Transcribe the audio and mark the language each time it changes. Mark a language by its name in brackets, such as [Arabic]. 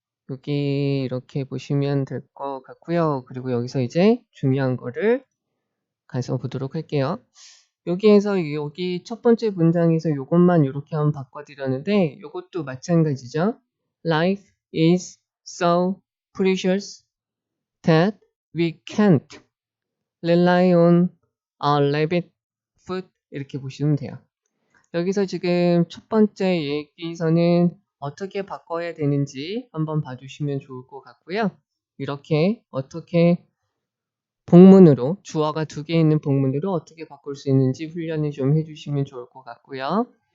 [Korean] 여기 이렇게 보시면 될 것 같고요. 그리고 여기서 이제 중요한 거를 가서 보도록 할게요. 여기에서 여기 첫 번째 문장에서 이것만 이렇게 한번 바꿔드렸는데 이것도 마찬가지죠. [English] Life is so precious that we can't rely on a rabbit foot, [Korean] 이렇게 보시면 돼요. 여기서 지금 첫 번째 얘기에서는 어떻게 바꿔야 되는지 한번 봐주시면 좋을 것 같고요. 이렇게 어떻게 복문으로, 주어가 2개 있는 복문으로 어떻게 바꿀 수 있는지 훈련을 좀 해주시면 좋을 것 같고요.